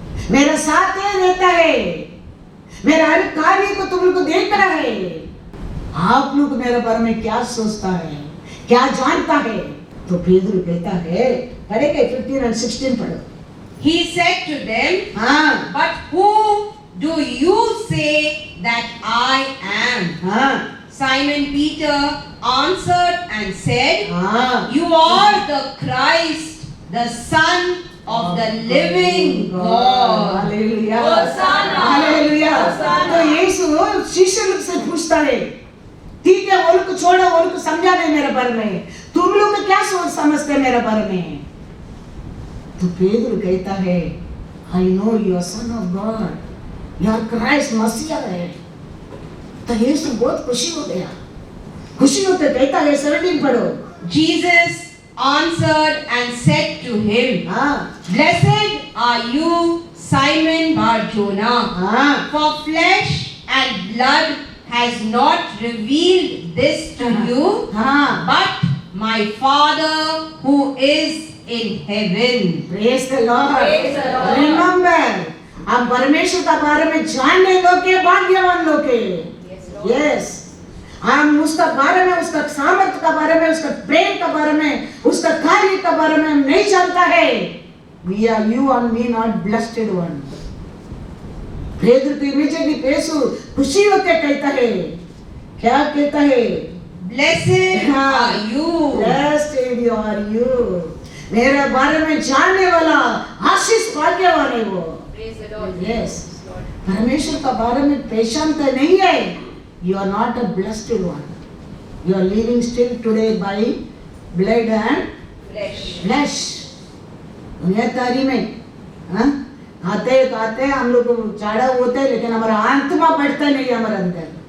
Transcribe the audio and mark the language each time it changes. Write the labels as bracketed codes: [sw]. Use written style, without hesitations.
[hi] मेरा साथ रहता है, मेरा हर कार्य को तुम लोग को देख रहा है, आप लोग मेरे बारे में क्या सोचता है, क्या जानता है? तो पेदरू कहता है, पढ़ेगा 15 और 16 पढ़ो। [en] He said to them, but who do you say that I am? Simon Peter answered and said, you are the Christ, the Son of the living God. Hallelujah. Hosanna. Hallelujah. [hi] तो यीशु शिष्य लोग से पूछता है, ठीक है, वो लोग को छोड़ो, वो लोग को समझा नहीं मेरे बारे में, तुम लोग क्या सोच समझते मेरे बारे में? तो पेदरू कहता है, [en] I know you are son of God, you are Christ, [hi] मसीहा है। तो यीशु बहुत खुशी हो गया, खुशी होते कहता है 17 पढ़ो। [en] Jesus answered and said to him, blessed are you, Simon Bar-Jonah, for flesh and blood has not revealed this to you, but my Father who is in heaven. Praise the Lord. Praise the Lord. Remember, [hi] हम परमेश्वर का बारे में जानने लोग के भाग्यवान लोग के। [en] Yes. [hi] हम उसका बारे में, उसका सामर्थ्य का बारे में, उसका प्रेम का बारे में, उसका कार्य का बारे में हम नहीं जानता है। [en] We are you and me not blessed one. [hi] पेदरू तो इमीडिएटली पेशु खुशी होते कहता है, क्या कहता है? [en] Blessed are you. Blessed are you. [hi] मेरे बारे में जानने वाला आशीष भाग्यवान है वो। [en] Yes. [hi] परमेश्वर का बारे में पहचानता नहीं है, [en] you are not a blessed one. You are living still today by blood and flesh. [hi] दुनियादारी में खाते हम लोग चाड़ा होते हैं, लेकिन हमारा आत्मा बढ़ता नहीं है हमारे अंदर।